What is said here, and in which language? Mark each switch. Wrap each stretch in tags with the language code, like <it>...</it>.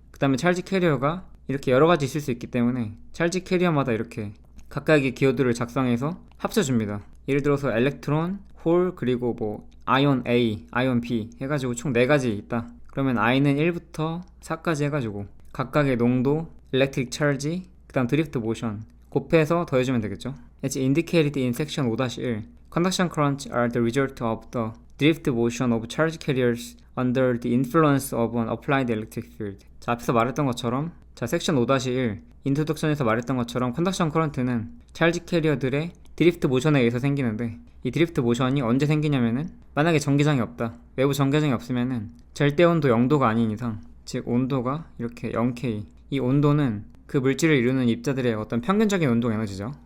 <ko>그 다음에 찰지 캐리어가 이렇게 여러 가지 있을 수 있기 때문에 찰지 캐리어마다 이렇게 각각의 기호들을 작성해서 합쳐줍니다. 예를 들어서 엘렉트론, 홀, 그리고 뭐 아이온 A, 아이온 B 해가지고 총 4가지 있다. 그러면 I는 1부터 4까지 해가지고 각각의 농도, 일렉트릭 찰지, 그 다음 드리프트 모션 곱해서 더해주면 되겠죠.</ko> <en>As indicated in section 5-1, conduction currents are the result of the drift motion of charge carriers under the influence of an applied electric field.</en> <ko>자, 앞에서 말했던 것처럼, 자, 섹션 5-1 인트로덕션에서 말했던 것처럼 컨덕션 커런트는 찰지 캐리어들의 드리프트 모션에 의해서 생기는데, 이 드리프트 모션이 언제 생기냐면은 만약에 전기장이 없다, 외부 전기장이 없으면은 절대 온도 0도가 아닌 이상, 즉 온도가 이렇게 0K, 이 온도는 그 물질을 이루는 입자들의 어떤 평균적인 운동 에너지죠.</ko>